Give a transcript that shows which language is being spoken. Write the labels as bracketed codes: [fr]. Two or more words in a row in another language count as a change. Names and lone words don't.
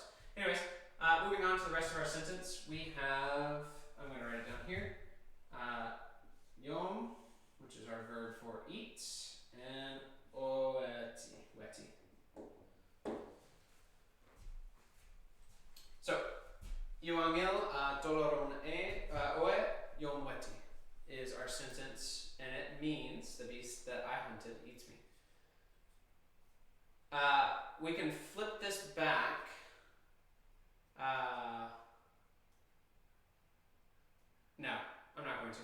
[en] Anyways, moving on to the rest of our sentence, we have, I'm going to write it down here, yom, which is our verb for eat, and weti. So, Yuangil doloron oe yom weti is our sentence, and it means the beast that I hunted eats me. We can flip this back. No, I'm not going to.